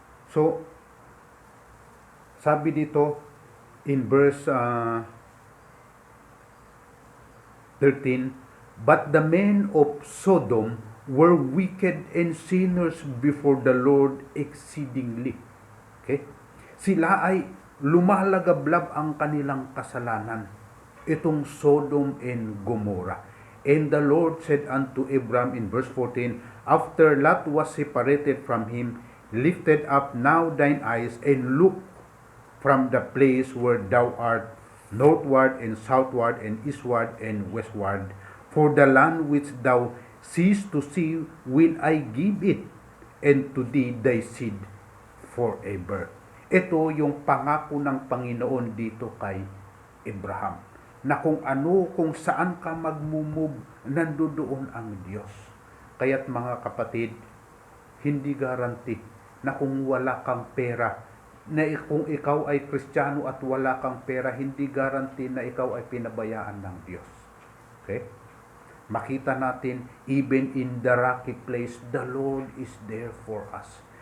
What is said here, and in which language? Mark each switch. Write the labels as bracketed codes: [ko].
[en] So, [tl] sabi dito [en] in verse 13, but the men of Sodom were wicked and sinners before the Lord exceedingly. Okay? [tl] Sila ay lumalagablab ang kanilang kasalanan. Itong Sodom and Gomorrah. [en] And the Lord said unto Abram in verse 14, after Lot was separated from him, lifted up now thine eyes and look from the place where thou art, northward and southward and eastward and westward. For the land which thou seest to see will I give it, and to thee thy seed forever. [tl] Ito yung pangako ng Panginoon dito kay Abraham, na kung saan ka magmumove, nandoon ang Diyos. Kaya't mga kapatid, hindi garanti na kung wala kang pera, na kung ikaw ay Kristiyano at wala kang pera, hindi garanti na ikaw ay pinabayaan ng Diyos. [en] Okay? [tl] Makita natin, [en] even in the rocky place, the Lord is there for us.